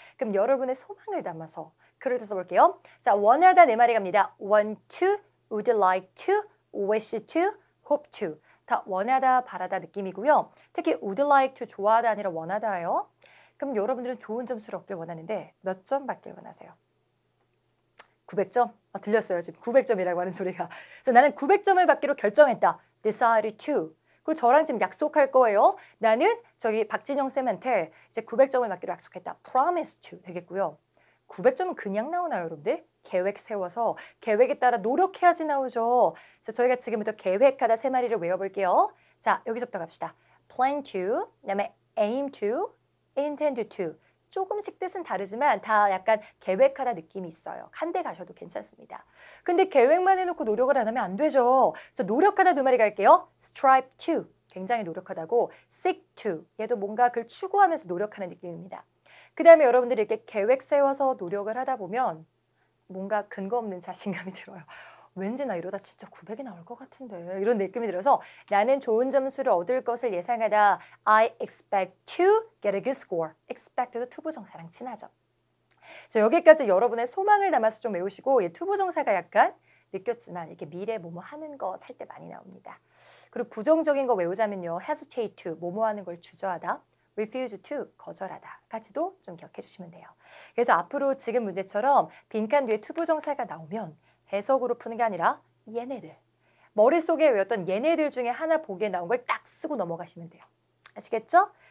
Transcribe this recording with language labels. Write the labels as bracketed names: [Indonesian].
[Korean] 그럼 여러분의 소망을 담아서 글을 써볼게요. 자, 원하다 네 마리 갑니다. [English] want to, would like to, wish to, hope to. [Korean] 다 원하다, 바라다 느낌이고요. 특히 [English] would like to [Korean] 좋아하다 아니라 원하다예요. 그럼 여러분들은 좋은 점수를 얻길 원하는데 몇 점 받길 원하세요? 900점? 들렸어요. 지금 900점이라고 하는 소리가. 그래서 나는 900점을 받기로 결정했다. [English] Decided to. [Korean] 그리고 저랑 지금 약속할 거예요. 나는 저기 박진영 쌤한테 이제 900점을 받기로 약속했다. [English] Promise to [Korean] 되겠고요. 900점은 그냥 나오나요, 여러분들? 계획 세워서 계획에 따라 노력해야지 나오죠. 그래서 저희가 지금부터 계획하다 세 마리를 외워볼게요. 자, 여기서부터 갑시다. [English] Plan to, [Korean] 그다음에 [English] aim to, intend to. [Korean] 조금씩 뜻은 다르지만 다 약간 계획하다 느낌이 있어요. 한 대 가셔도 괜찮습니다. 근데 계획만 해놓고 노력을 안 하면 안 되죠. 그래서 노력하다 두 마리 갈게요. [English] strive to, [Korean] 굉장히 노력하다고. [English] seek to, [Korean] 얘도 뭔가 그걸 추구하면서 노력하는 느낌입니다. 그 다음에 여러분들이 이렇게 계획 세워서 노력을 하다 보면 뭔가 근거 없는 자신감이 들어요. 왠지 나 이러다 진짜 900이 나올 것 같은데 이런 느낌이 들어서 나는 좋은 점수를 얻을 것을 예상하다. [English] I expect to get a good score. [Korean] expect도 투부정사랑 친하죠. 그래서 여기까지 여러분의 소망을 담아서 좀 외우시고 투부정사가 약간 느꼈지만 이렇게 미래 뭐뭐 하는 것 할 때 많이 나옵니다. 그리고 부정적인 거 외우자면요. [English] hesitate to, [Korean] 뭐뭐 하는 걸 주저하다. [English] refuse to, [Korean] 거절하다까지도 좀 기억해 주시면 돼요. 그래서 앞으로 지금 문제처럼 빈칸 뒤에 투부정사가 나오면 해석으로 푸는 게 아니라 얘네들, 머릿속에 외웠던 얘네들 중에 하나 보기에 나온 걸 딱 쓰고 넘어가시면 돼요. 아시겠죠?